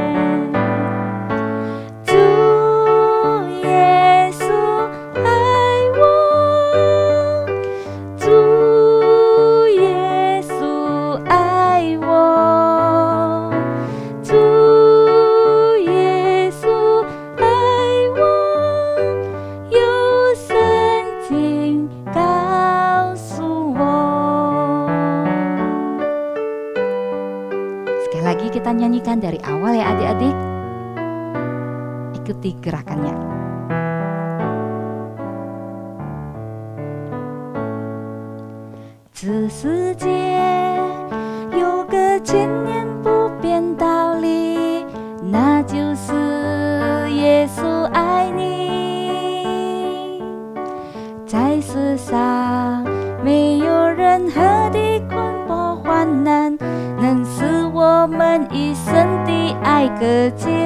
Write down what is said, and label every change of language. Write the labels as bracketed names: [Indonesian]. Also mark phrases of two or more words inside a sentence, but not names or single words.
[Chinese] 主耶稣爱我，主耶稣爱我，主耶稣爱我，有圣经告诉我。 [Indonesian] nyanyikan dari awal ya adik-adik. Ikuti gerakannya. [Chinese] 这世界有个千年不变道理，那就是耶稣爱你。在世上没有任何的困迫患难能使我们一生的爱隔绝。